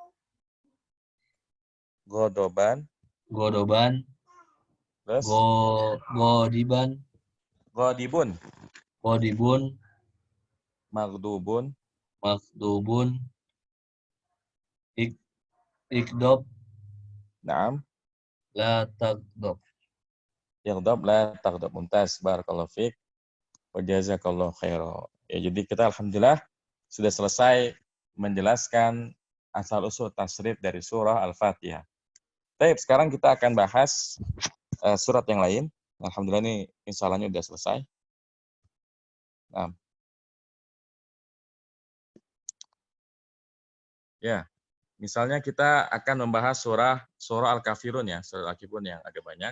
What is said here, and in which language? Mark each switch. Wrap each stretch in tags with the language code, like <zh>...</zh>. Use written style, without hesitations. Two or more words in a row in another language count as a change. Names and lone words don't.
<ar>Ghadaban. Terus? Ghadiban. غاضب مغضوب. Ikdob. Naam. لا تغضب. يغضب لا تغضب ممتاز بارك الله فيك. وجزاك الله خيرا.</ar> <id>Ya, jadi kita alhamdulillah sudah selesai menjelaskan asal-usul tasrif dari surah Al-Fatihah. Baik, sekarang kita akan bahas surat yang lain. Alhamdulillah ini insyaallah sudah selesai. Nah. Ya, misalnya kita akan membahas surah Al-Kafirun ya, surah Al-Kafirun yang agak banyak.</id>